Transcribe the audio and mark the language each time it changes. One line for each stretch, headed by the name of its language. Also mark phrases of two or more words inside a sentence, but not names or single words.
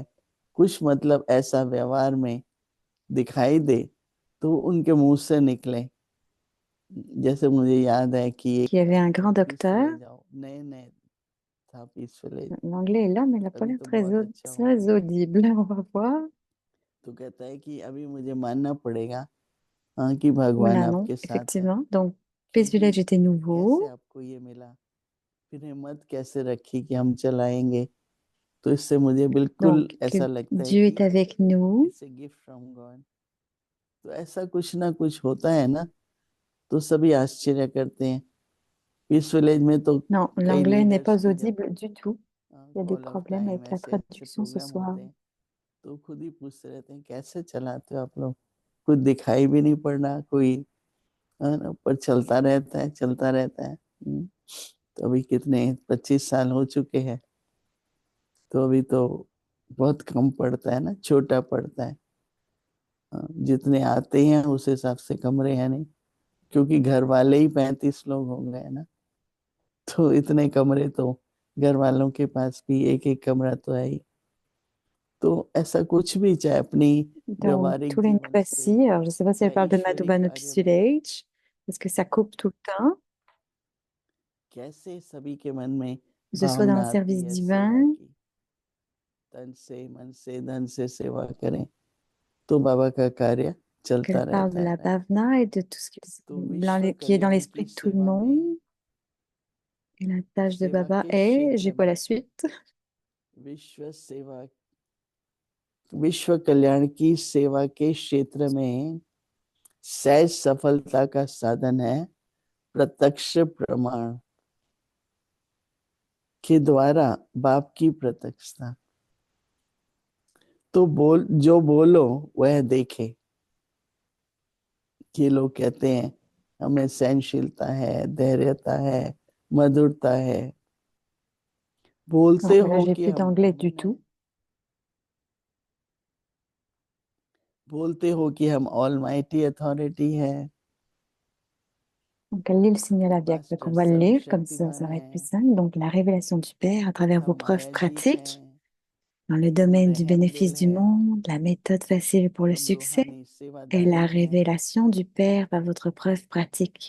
Hindi: कुछ मतलब ऐसा व्यवहार में दिखाई दे तो उनके मुंह से निकले। जैसे मुझे याद है कि
French: Il y avait un grand
Hindi: पीस
French: docteur.
Hindi: विलेज आओ, नए नए था पीस विलेज,
French: L'anglais est là, mais il n'a pas
Hindi: अभी
French: l'air
Hindi: तो
French: très,
Hindi: बहुत अच्छा हो
French: très
Hindi: गया।
French: audible. On va voir.
Hindi: तो कहता है कि अभी मुझे मानना पड़ेगा हाँ कि
French: Ou
Hindi: भगवान
French: là, non,
Hindi: आपके साथ है,
French: effectivement. Donc, Peace
Hindi: क्योंकि
French: Village était
Hindi: कैसे
French: nouveau.
Hindi: आपको ये मिला, फिर हिम्मत कैसे रखी कि हम चलाएंगे। तो इससे मुझे बिल्कुल
French: Donc,
Hindi: ऐसा
French: que
Hindi: लगता है
French: Dieu est
Hindi: कि
French: avec nous.
English: It's a gift from God.
Hindi: तो ऐसा कुछ ना कुछ होता है ना, तो सभी आश्चर्य करते हैं। पीस विलेज में तो
French: Non,
Hindi: कई
French: l'anglais n'est
Hindi: लीडर्स
French: pas
Hindi: भी जब
French: audible du tout. Il y a des
English: call of
French: problèmes
Hindi: टाइम
French: avec la
Hindi: ऐसे अच्छे
French: traduction ce
Hindi: प्रोग्राम
French: soir.
Hindi: होते हैं, तो खुद ही पूछते रहते हैं कैसे चलाते हो आप लोग, कुछ दिखाई भी नहीं पड़ना, कोई है ना, पर चलता रहता है, चलता रहता है। तो अभी कितने 25 साल हो चुके हैं, तो अभी तो बहुत कम पड़ता है ना, छोटा पड़ता है। जितने आते हैं उस हिसाब से कमरे हैं नहीं, क्योंकि घर वाले ही 35 लोग हो गए ना, तो इतने कमरे तो घर वालों के पास भी एक एक कमरा तो है ही। तो ऐसा कुछ भी, चाहे अपनी
French: Donc,
Hindi: व्यवहारिक
French: tous les
Hindi: जीवन से
French: Nupasi, alors je ne sais pas si elle
Hindi: या
French: parle de
Hindi: ईश्वरी
French: Madhuban
Hindi: कार्य में,
French: Village, parce que ça coupe tout le temps,
Hindi: कैसे सभी के मन में
French: que ce soit dans le
Hindi: भावना आती
French: service
Hindi: है सेवा
French: divin,
Hindi: की, तन से मन से धन से सेवा करें, तो बाबा का कार्य चलता
French: qu'elle parle de
Hindi: रहता
French: la
Hindi: है।
French: bhavna et de tout ce
Hindi: तो विश्व
French: qui est dans
Hindi: कल्याण
French: l'esprit
Hindi: की
French: de tout le
Hindi: सेवा में,
French: monde. Et la tâche de
Hindi: सेवा
French: Baba
Hindi: के
French: est,
Hindi: क्षेत्र
French: j'ai pas la
Hindi: में,
French: suite,
Hindi: विश्व सेवा, विश्व कल्याण की सेवा के क्षेत्र में सहज सफलता का साधन है प्रत्यक्ष प्रमाण के द्वारा बाप की प्रत्यक्षता। तो जो बोलो वह देखे। कि लोग कहते हैं हमें सहनशीलता है, धैर्यता है, मधुरता है, बोलते
French: alors là,
Hindi: हो
French: j'ai
Hindi: कि
French: plus
Hindi: हम
French: d'anglais du
Hindi: ब्राह्मण हैं,
French: tout.
Hindi: बोलते हो कि हम
English: almighty authority
Hindi: है,
French: Donc, elle lit le signal à Biak. Donc,
Hindi: मास्टर
French: on va le lire, comme ça
Hindi: सर्वशक्तिमान
French: va
Hindi: है,
French: être plus simple. Donc, la révélation du Père à travers vos
Hindi: हम
French: preuves
Hindi: माया जीत
French: pratiques
Hindi: हैं,
French: dans le
Hindi: हम
French: domaine du
Hindi: रहम
French: bénéfice
Hindi: दिल
French: du
Hindi: है,
French: monde, la méthode facile pour le
Hindi: हम
French: succès
Hindi: रूहानी
French: et
Hindi: सेवादारी
French: la
Hindi: हैं।
French: révélation du Père par votre preuve pratique.